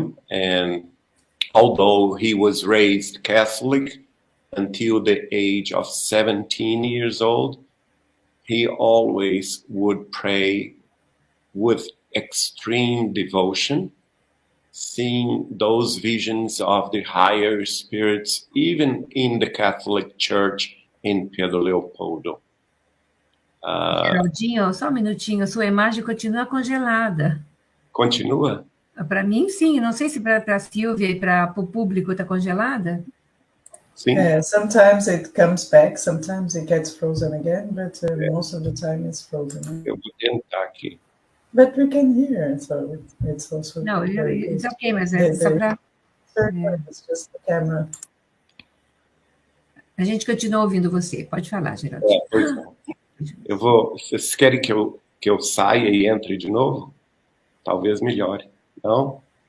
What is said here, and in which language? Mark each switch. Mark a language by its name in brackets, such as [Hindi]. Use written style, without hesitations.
[English] And although he was raised Catholic until the age of 17 years old, he always would pray with extreme devotion, seeing those visions of the higher spirits, even in the Catholic Church in Pedro Leopoldo. [Portuguese] Geraldinho, só um minutinho, a sua imagem continua congelada. Continua? Para mim, sim. Não sei se para a Silvia e para o público está congelada. Sim. [English] Sometimes it comes back, sometimes it gets frozen again, but most of the time it's frozen. [Portuguese] Eu vou tentar aqui. [English] But we can hear, so it's also... [Portuguese] Não, [English] it's okay, [Portuguese] mas é só para... [English] It's just the camera. [Portuguese] A gente continua ouvindo você. Pode falar, Geraldo. Pois não. Vocês querem que eu saia e entre de novo? Talvez melhore. Não?